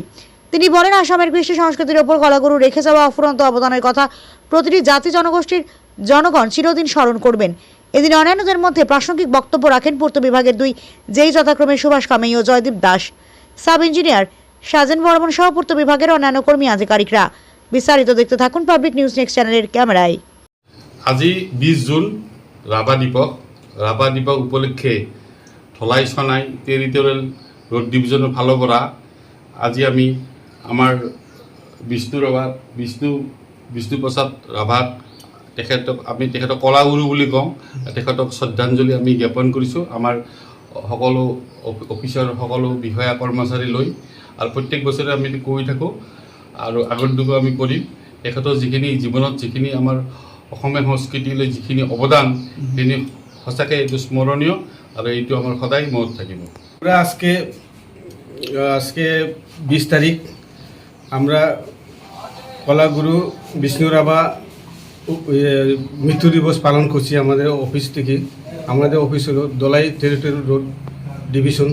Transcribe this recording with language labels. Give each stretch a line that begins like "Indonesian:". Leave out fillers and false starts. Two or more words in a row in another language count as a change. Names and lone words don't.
Bangla: তিনি বলেন, আসামের কৃষ্টি সংস্কৃতির ওপর কলাগুরু রেখে যাওয়া অফুরন্ত অবদানের কথা প্রতিটি জাতি জনগোষ্ঠীর জনগণ চিরদিন স্মরণ করবেন। এদিন অন্যান্যদের মধ্যে প্রাসঙ্গিক বক্তব্য রাখেন পূর্ত বিভাগের দুই জেই যথাক্রমে সুভাষ কামাই ও জয়দীপ দাস, সাব ইঞ্জিনিয়ার সাজেন বর্মন সহ পূর্ত বিভাগের অন্যান্য কর্মী আধিকারিকরা। বিস্তারিত দেখতে থাকুন পাবলিক নিউজ নেক্সট চ্যানেলের ক্যামেরায়।
Assamese: আজি 20 জুন রাভা দিৱস উপলক্ষে ধলাই সোনাই টেৰিটৰিয়েল ৰোড ডিভিজনৰ ফালৰ পৰা আজি আমি আমাৰ বিষ্ণুপ্ৰসাদ ৰাভাক তেখেতক কলাগুৰু বুলি কওঁ, তেখেতক শ্ৰদ্ধাঞ্জলি আমি জ্ঞাপন কৰিছোঁ। আমাৰ সকলো অফিচৰ সকলো বিষয়া কৰ্মচাৰী লৈ আৰু প্ৰত্যেক বছৰে আমি কৰি থাকোঁ আৰু আগন্তুকো আমি কৰিম। তেখেতৰ যিখিনি জীৱনত যিখিনি আমাৰ অসমীয়া সংস্কৃতিলৈ যিখিনি অবদান, তিনি সঁচাকৈ এইটো স্মৰণীয় আৰু এইটো আমাৰ সদায় মনত থাকিব।
Bangla: আমরা আজকে 20 তারিখ আমরা কলাগুরু বিষ্ণু রাভা মৃত্যু দিবস পালন করছি আমাদের অফিস থেকে। আমাদের অফিস হলো ধলাই টেরিটোরিয়াল রোড ডিভিশন।